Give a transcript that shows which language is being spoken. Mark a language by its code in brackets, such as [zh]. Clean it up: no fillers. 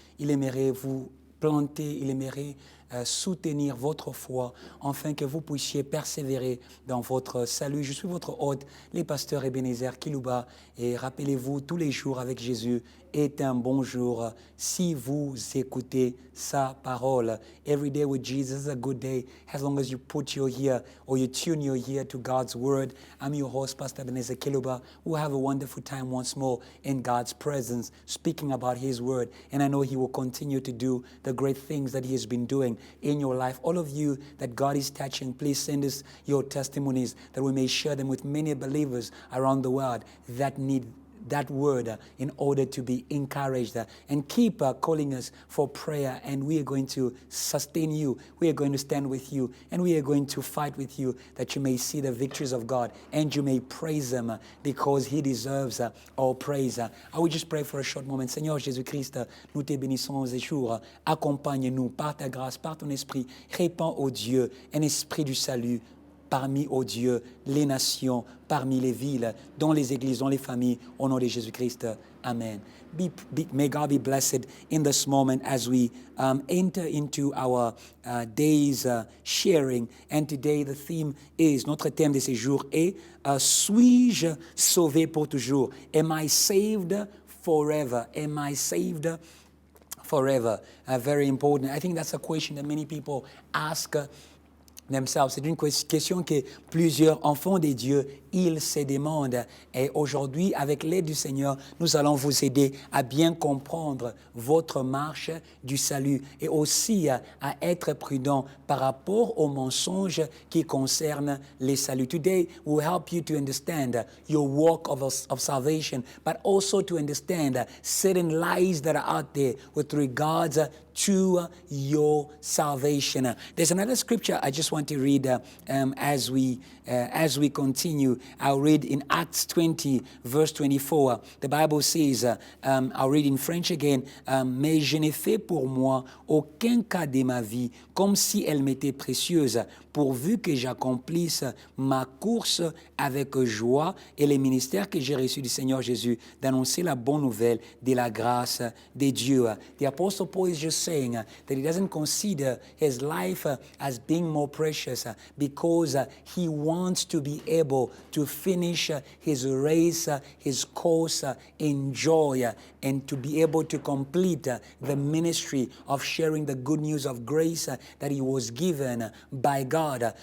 [fr] Il aimerait vous planter, il aimerait soutenir votre foi, afin que vous puissiez persévérer dans votre salut. Je suis votre hôte, le Pasteur Ebenezer Kiluba. Et rappelez-vous, tous les jours avec Jésus est un bon jour si vous écoutez sa parole. [en] Every day with Jesus is a good day as long as you put your ear or you tune your ear to God's word. I'm your host, Pastor Ebenezer Kiluba. We'll have a wonderful time once more in God's presence, speaking about His word. And I know He will continue to do the great things that He has been doing in your life. All of you that God is touching, please send us your testimonies that we may share them with many believers around the world that need that word in order to be encouraged, and keep calling us for prayer, and we are going to sustain you, we are going to stand with you, and we are going to fight with you, that you may see the victories of God and you may praise Him because He deserves our praise. I will just pray for a short moment. [fr] Seigneur Jésus-Christ, nous te bénissons ces jours. Accompagne-nous par ta grâce, par ton esprit. Répands, ô Dieu, un esprit du salut parmi, ô Dieu, les nations, parmi les villes, dans les églises, dans les familles, au nom de Jésus-Christ. Amen. [en] May God be blessed in this moment as we enter into our day's sharing. And today the theme is, [fr] notre thème de ce jour est, suis-je sauvé pour toujours? [en] Am I saved forever? Am I saved forever? Very important. I think that's a question that many people ask themselves. [fr] C'est une question que plusieurs enfants de Dieu, ils se demandent. Et aujourd'hui, avec l'aide du Seigneur, nous allons vous aider à bien comprendre votre marche du salut et aussi à être prudent par rapport aux mensonges qui concernent les saluts. [en] Today, will help you to understand your walk of salvation, but also to understand certain lies that are out there with regards to your salvation. There's another scripture I just want to read as we continue. I'll read in Acts 20, verse 24. The Bible says, I'll read in French again, [fr] mais je n'ai fait pour moi aucun cas de ma vie comme si elle m'était précieuse, pourvu que j'accomplisse ma course avec joie et le ministère que j'ai reçu du Seigneur Jésus, d'annoncer la bonne nouvelle de la grâce de Dieu. [en] The Apostle Paul is just saying that he doesn't consider his life as being more precious because he wants to be able to finish his race, his course in joy, and to be able to complete the ministry of sharing the good news of grace that he was given by God.